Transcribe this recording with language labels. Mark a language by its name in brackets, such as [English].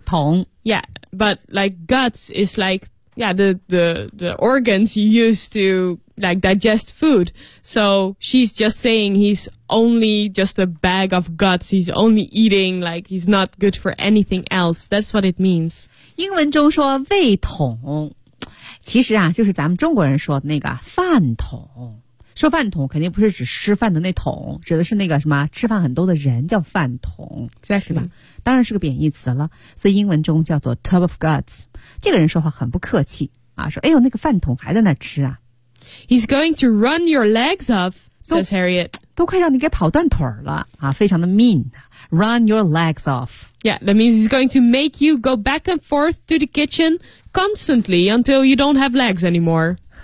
[Chinese] 桶 [English] Yeah, but like guts is like... Yeah, the organs you use to, like, digest food. So she's just saying he's only just a bag of guts. He's only eating, like, he's not good for anything else. That's what it means. [Chinese] 英文中说胃桶，其实啊，就是咱们中国人说的那个饭桶。说饭桶肯定不是指吃饭的那桶，指的是那个什么吃饭很多的人叫饭桶，是吧？当然是个贬义词了，所以英文中叫做 [English] tub of guts。 [Chinese] 这个人说话很不客气啊，说哎呦那个饭桶还在那吃啊。 [English] He's going to run your legs off, says Harriet. [Chinese] 都快让你给跑断腿了啊，非常的 mean。 [English] Run your legs off. Yeah, that means he's going to make you go back and forth to the kitchen constantly until you don't have legs anymore.